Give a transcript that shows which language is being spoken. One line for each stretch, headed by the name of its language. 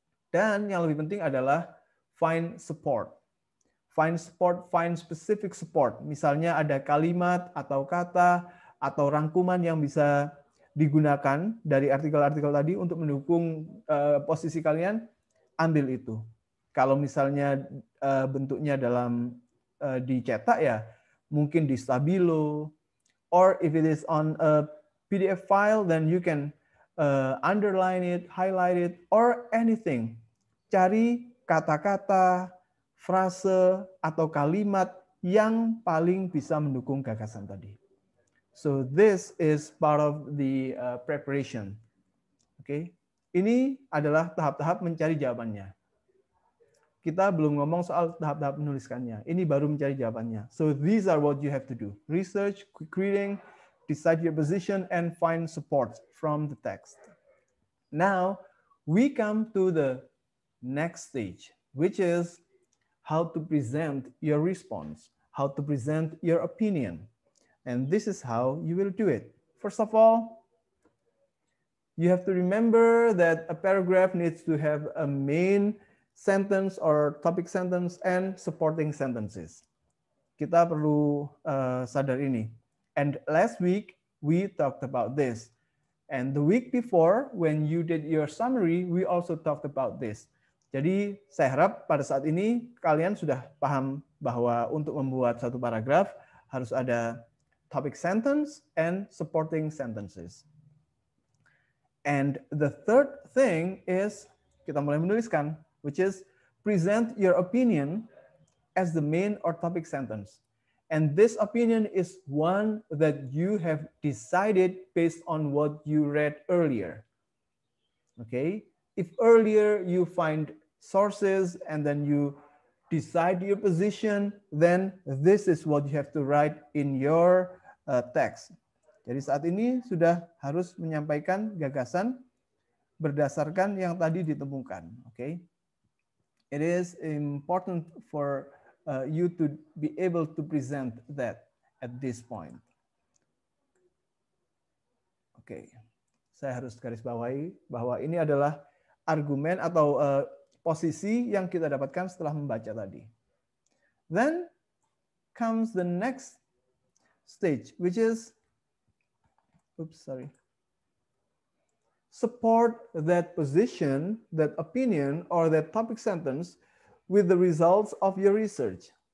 Indonesian: Dan yang lebih penting adalah
English: find support. Find support, find specific support.
Indonesian: Misalnya ada kalimat atau kata atau rangkuman yang bisa digunakan dari artikel-artikel tadi untuk mendukung posisi kalian, ambil itu. Kalau misalnya bentuknya dalam dicetak ya, mungkin di Stabilo,
English: or if it is on a PDF file, then you can underline it, highlight it, or anything.
Indonesian: Cari kata-kata, frase, atau kalimat yang paling bisa mendukung gagasan tadi.
English: So this is part of the preparation.
Indonesian: Okay, ini adalah tahap-tahap mencari jawabannya. Kita belum ngomong soal tahap-tahap menuliskannya. Ini baru mencari jawabannya.
English: So these are what you have to do: research, quick reading, decide your position, and find support from the text. Now we come to the next stage, which is how to present your response, how to present your opinion. And this is how you will do it. First of all, You have to remember that a paragraph needs to have a main sentence or topic sentence and supporting sentences.
Indonesian: Kita perlu sadar ini.
English: And last week, we talked about this. And the week before, when you did your summary, we also talked about this.
Indonesian: Jadi saya harap pada saat ini kalian sudah paham bahwa untuk membuat satu paragraf harus ada
English: topic sentence and supporting sentences. And the third thing is,
Indonesian: kita mulai menuliskan,
English: which is present your opinion as the main or topic sentence. And this opinion is one that you have decided based on what you read earlier. Okay? If earlier you find sources and then you decide your position, then this is what you have to write in your text.
Indonesian: Jadi saat ini sudah harus menyampaikan gagasan berdasarkan yang tadi ditemukan.
English: Okay? It is important for you to be able to present that at this point.
Indonesian: Oke, saya harus garis bawahi bahwa ini adalah argumen atau posisi yang kita dapatkan setelah membaca tadi.
English: Then comes the next stage, which is, support that position, that opinion, or that topic sentence with the results of your research.